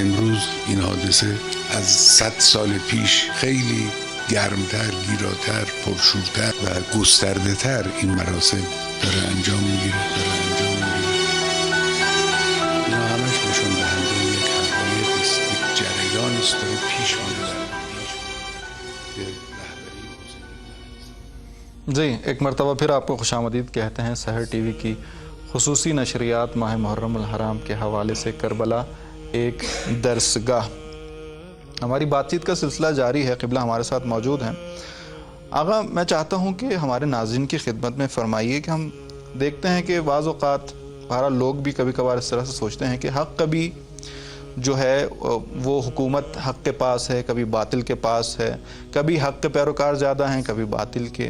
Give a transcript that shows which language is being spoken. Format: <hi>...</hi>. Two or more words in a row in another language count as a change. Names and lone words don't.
<fa>امروز این حادثه از 100 سال پیش خیلی گرمتر، گیراتر، پرشورتر و گسترده تر این مراسم داره انجام میگیره. اینا همش نشون دهنده یک حقایقی است، یک جریانی است داره پیش میره به رهبری حسین.</fa> <ur>جی ایک مرتبہ پھر آپ کو خوش آمدید کہتے ہیں سحر ٹی وی کی خصوصی نشریات ماہ محرم الحرام کے حوالے سے کربلا ایک درسگاہ. ہماری بات چیت کا سلسلہ جاری ہے. قبلہ ہمارے ساتھ موجود ہیں. آقا میں چاہتا ہوں کہ ہمارے ناظرین کی خدمت میں فرمائیے کہ ہم دیکھتے ہیں کہ بعض اوقات بہرحال لوگ بھی کبھی کبھار اس طرح سے سوچتے ہیں کہ حق کبھی جو ہے وہ حکومت حق کے پاس ہے، کبھی باطل کے پاس ہے، کبھی حق کے پیروکار زیادہ ہیں، کبھی باطل کے.</ur>